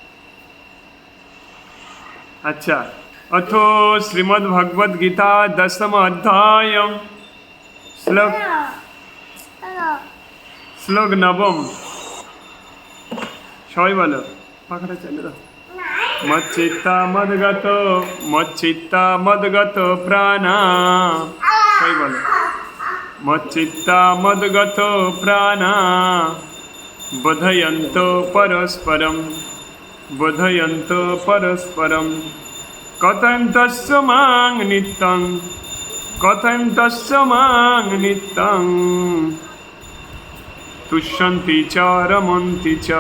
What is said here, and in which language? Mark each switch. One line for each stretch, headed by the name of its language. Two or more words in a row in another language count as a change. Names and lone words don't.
Bangla: আচ্ছা, অথ শ্রীমদ্ ভগবদ গীতা 10ম অধ্যায়, শ্লোক নবম। সবাই বলো, পাখাটা চালে দাও।
Sanskrit: মচ্চিত্তা মদগত প্রাণা।
Bangla: সবাই বলো,
Sanskrit: মচ্চিত্তা মদগত প্রাণা বোধয়ন্ত পরস্পরম কথয়ন্তস্য মাং নিত্যং তুষ্যন্তি চ রমন্তি